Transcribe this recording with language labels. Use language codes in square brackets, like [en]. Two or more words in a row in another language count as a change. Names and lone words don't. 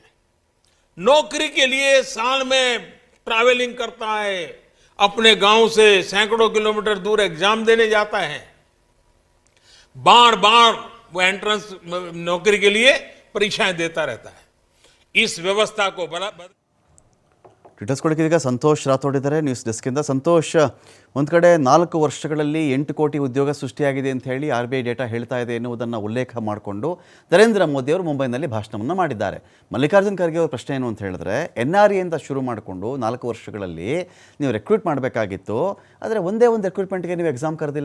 [hi] नौकरी के लिए साल में ट्रैवलिंग करता है, अपने गांव से सैकड़ों किलोमीटर दूर एग्जाम देने जाता है, बार बार वो एंट्रेंस नौकरी के लिए परीक्षाएं देता रहता है. इस व्यवस्था को [kn] ಡೀಟೇಲ್ಸ್ ಕೊಡೋಕೆ ಈಗ ಸಂತೋಷ್ ರಾಥೋಡ್ ಇದ್ದಾರೆ [en] news desk. [kn] ಸಂತೋಷ್, ಒಂದು ಕಡೆ 4 ವರ್ಷಗಳಲ್ಲಿ 8 ಕೋಟಿ ಉದ್ಯೋಗ ಸೃಷ್ಟಿಯಾಗಿದೆ ಅಂತ ಹೇಳಿ RBI ಡೇಟಾ ಹೇಳ್ತಾ ಇದೆ ಎನ್ನುವುದನ್ನು ಉಲ್ಲೇಖ ಮಾಡಿಕೊಂಡು ನರೇಂದ್ರ ಮೋದಿ ಅವರು ಮುಂಬೈನಲ್ಲಿ ಭಾಷಣವನ್ನು ಮಾಡಿದ್ದಾರೆ. ಮಲ್ಲಿಕಾರ್ಜುನ್ ಖರ್ಗೆ ಅವರ ಪ್ರಶ್ನೆ ಏನು ಅಂತ ಹೇಳಿದ್ರೆ, NRA ಅಂತ ಶುರು ಮಾಡಿಕೊಂಡು 4 ವರ್ಷಗಳಲ್ಲಿ ನೀವು ರೆಕ್ರೂಟ್ ಮಾಡಬೇಕಾಗಿತ್ತು, ಆದರೆ ಒಂದೇ ಒಂದು ರೆಕ್ರೂಟ್ಮೆಂಟ್ಗೆ ನೀವು ಎಕ್ಸಾಮ್ ಕರೆದಿಲ್ಲ.